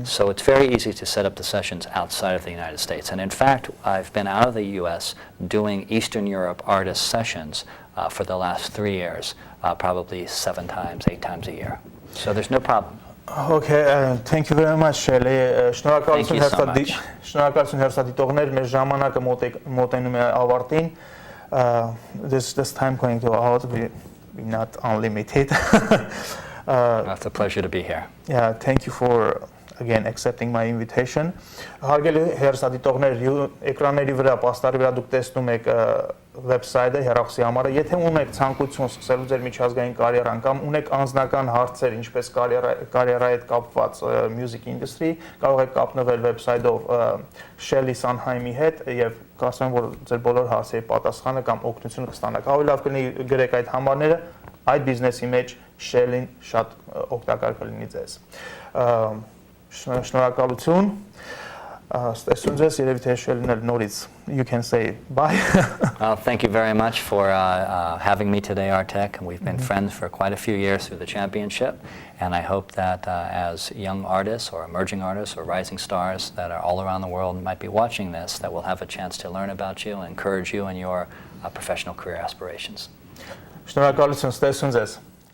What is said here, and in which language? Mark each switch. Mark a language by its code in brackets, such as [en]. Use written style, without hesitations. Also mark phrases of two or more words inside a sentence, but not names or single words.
[en] So it's very easy to set up the sessions outside of the United States. And in fact, I've been out of the U.S. doing Eastern Europe artist sessions for the last 3 years, probably 7 times, 8 times a year. So there's no problem. Okay, thank you very much, Shele. [hy] Շնորհակալություն հերթադիտողներ, մեր ժամանակը մոտենում է ավարտին. [en] This time going to out, we not unlimited. It's a pleasure to be here. Yeah, thank you for again accepting my invitation. [hy] Հարգելի հերթադիտողներ, էկրանների վրա, պաստարի վրա դուք տեսնում եք վեբսայթը, հեռախոսի համարը, եթե ունեք ցանկություն սկսելու ձեր միջազգային կարիերան կամ ունեք անձնական հարցեր, ինչպես կարիերայի հետ կապված [en] music industry, [hy] կարող եք կապնվել վեբսայթով Shele Sanheim-ի հետ եւ կարծում եմ, որ ձեր բոլոր հարցերի պատասխանը կամ օգնությունը կստանաք։ Ավելի լավ կլինի գրեք այդ համարները, այդ բիզնեսի մեջ Shele-ին շատ օգտակար կլինի ձեզ։ Շնորհակալություն։ [en] You can say bye. Thank you very much for having me today, Artak. We've been friends for quite a few years through the championship, and I hope that as young artists or emerging artists or rising stars that are all around the world might be watching this, that will have a chance to learn about you and encourage you in your professional career aspirations. [hy] Շնորհակալություն, ստեսուն ձեզ։